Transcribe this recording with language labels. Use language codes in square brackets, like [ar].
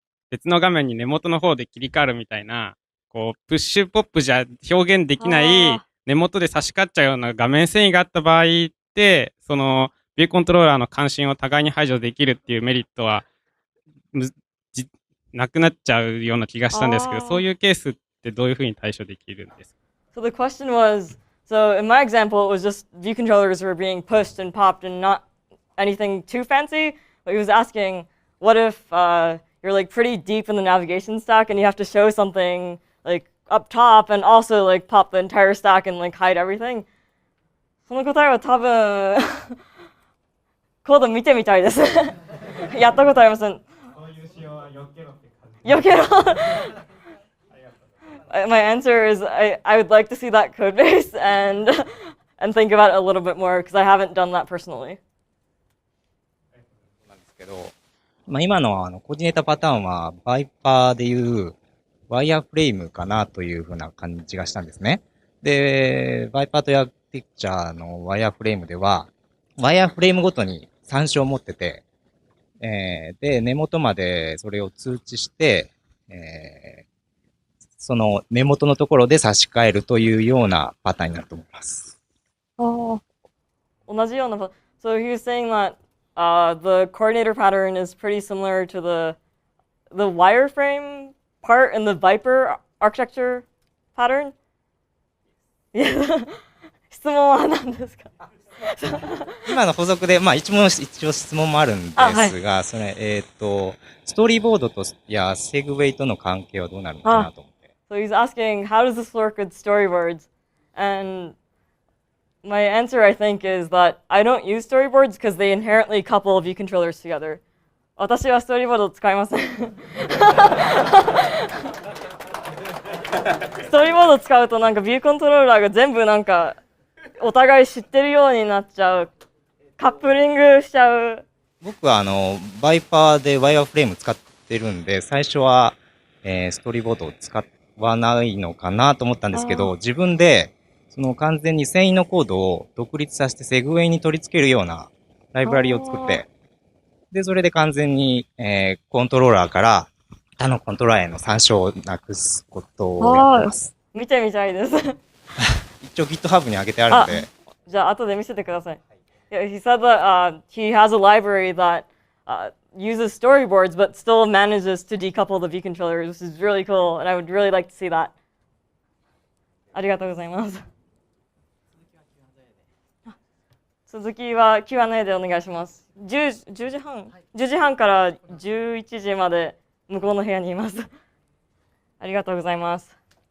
[ja] 別の画面に根元の方で切り替わるみたいな、プッシュポップじゃ表現できない、根元で差し替っちゃうような画面遷移があった場合って、そのビューコントローラーの関心を互いに排除できるっていうメリットはなくなっちゃうような気がしたんですけど、そういうケースってどういうふうに対処できるんですか？ [en] So the question was, so in my example, it was just view controllers were being pushed and popped and not anything too fancy. But he was asking, what if you're like pretty deep in the navigation stack and you have to show something like up top and also like pop the entire stack and like hide everything? [ja] その答えは多分コード見てみたいです。やったことありません。避けろ [en] My answer is I would like to see that code base and think about it a little bit more because I haven't done that personally. [ja] なんですけど、今のコーディネータパターンは、バイパーでいうワイヤーフレームかなというふうな感じがしたんですね。で、バイパーとやピクチャーのワイヤーフレームでは、ワイヤーフレームごとに参照を持ってて、で、根元までそれを通知して、その根元のところで差し替えるというようなパターンになると思います。同じような [en] So he was saying that the coordinator pattern is pretty similar to the wireframe part in the Viper architecture pattern. [ja] 質問は何ですか？今の補足で、一応質問もあるんですが、それ、ストーリーボードとやセグウェイとの関係はどうなるのかなと思って。 [en] So he's asking, how does this work with storyboards? And my answer, I think, is that I don't use storyboards because they inherently couple view controllers together. [ja] 私はストーリーボードを使いません。ストーリーボードを使うとなんかビューコントローラーが全部なんかお互い知ってるようになっちゃう。カップリングしちゃう。僕はバイパーでワイヤーフレーム使ってるんで、最初は、ストーリーボードを使わないのかなと思ったんですけど、自分でその完全に繊維のコードを独立させてセグウェイに取り付けるようなライブラリを作って、で、それで完全に、コントローラーから他のコントローラーへの参照をなくすことをやってます。見てみたいです。一応 GitHub に上げてあるので。じゃあ後で見せてください。 [en] Yeah, he said that he has a library that uses storyboards but still manages to decouple the view controllers, which is really cool, and I would really like to see that. [ja] ありがとうございます。続きは Q&A でお願いします。10時半から11時まで向こうの部屋にいます。ありがとうございます。